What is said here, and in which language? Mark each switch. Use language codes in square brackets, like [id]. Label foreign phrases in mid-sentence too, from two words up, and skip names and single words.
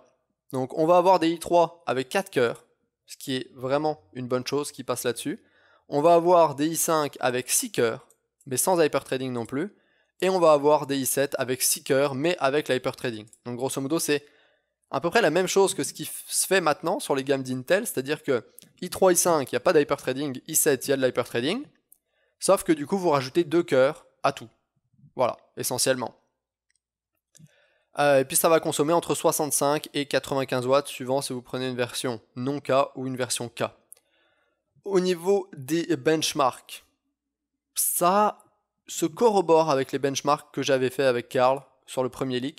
[fr] Donc on va avoir des i3 avec 4 cœurs, ce qui est vraiment une bonne chose qui passe là-dessus. On va avoir des i5 avec 6 cœurs, mais sans hyperthreading non plus. Et on va avoir des i7 avec 6 cœurs, mais avec l'hyperthreading. Donc grosso modo, c'est à peu près la même chose que ce qui se fait maintenant sur les gammes d'Intel, c'est-à-dire que i3, i5, il n'y a pas d'hyperthreading, i7, il y a de l'hyperthreading, sauf que du coup, vous rajoutez 2 cœurs à tout. Voilà, essentiellement. Et puis ça va consommer entre 65 et 95 watts, suivant si vous prenez une version non K ou une version K. Au niveau des benchmarks, ça se corrobore avec les benchmarks que j'avais fait avec Karl sur le premier leak.